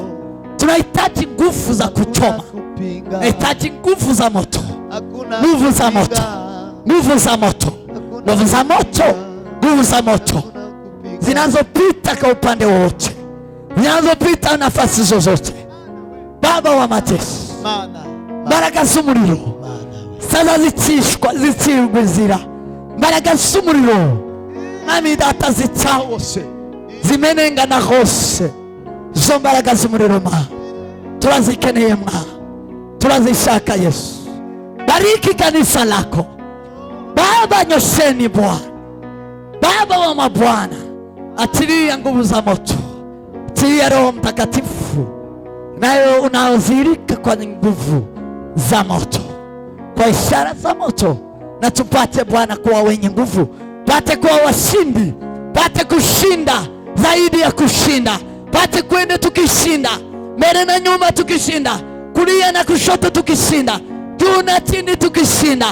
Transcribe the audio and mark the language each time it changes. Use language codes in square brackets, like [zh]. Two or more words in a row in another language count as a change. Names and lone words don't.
[sw] Tunahitaji nguvu za kuchoma, tunahitaji nguvu za moto, nguvu za moto, nguvu za moto, nguvu za moto, nguvu za moto zinazopita kwa upande wote, zinazopita nafasi zozote. Baba wa majeshi, [rn] baraka z'umuriro sasa zicirwe inzira, mbaraga z'umuriro Mwami Data zitawose, zimenengana hose. Zo mbaraga z'umuriro Mana turazikeneye Mana, turazishaka Yesu. [sw] Bariki kanisa lako Baba, nyosheni Bwana, Baba wa mabwana, atilia nguvu za moto, atilia Roho Mtakatifu nayo unaozirika kwa nguvu za moto, kwa ishara za moto, na tupate Bwana kuwa wenye nguvu, pate kuwa washindi, pate kushinda zaidi ya kushinda, pate kwenda tukishinda, mbele na nyuma tukishinda, kulia na kushoto tukishinda, juu na chini tukishinda.